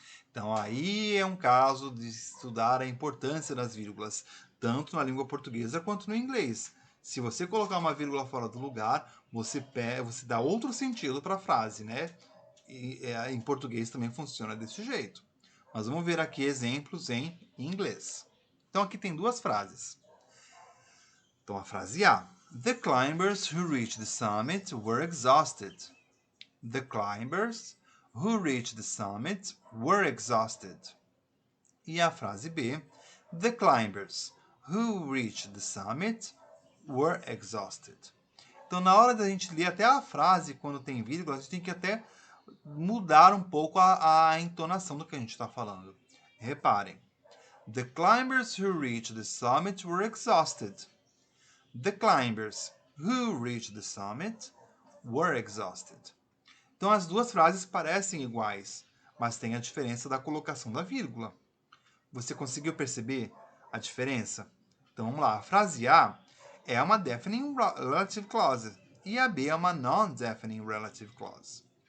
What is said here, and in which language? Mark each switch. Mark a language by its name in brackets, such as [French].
[Portuguese] Então, aí é um caso de estudar a importância das vírgulas, tanto na língua portuguesa quanto no inglês. Se você colocar uma vírgula fora do lugar, você dá outro sentido para a frase, né? E em português também funciona desse jeito. Mas vamos ver aqui exemplos em inglês. Então, aqui tem duas frases. Então, a frase A. [English] The climbers who reached the summit were exhausted. The climbers who reached the summit were exhausted. [Portuguese] E a frase B. [English] The climbers who reached the summit were exhausted. [Portuguese] Então, na hora da gente ler até a frase, quando tem vírgula, a gente tem que até mudar um pouco a entonação do que a gente está falando. Reparem. [English] The climbers who reached the summit were exhausted. The climbers who reached the summit were exhausted. [Portuguese] Então, as duas frases parecem iguais, mas tem a diferença da colocação da vírgula. Você conseguiu perceber a diferença? Então, vamos lá. A frase A é uma definite relative clause e a B é uma non-definite relative clause.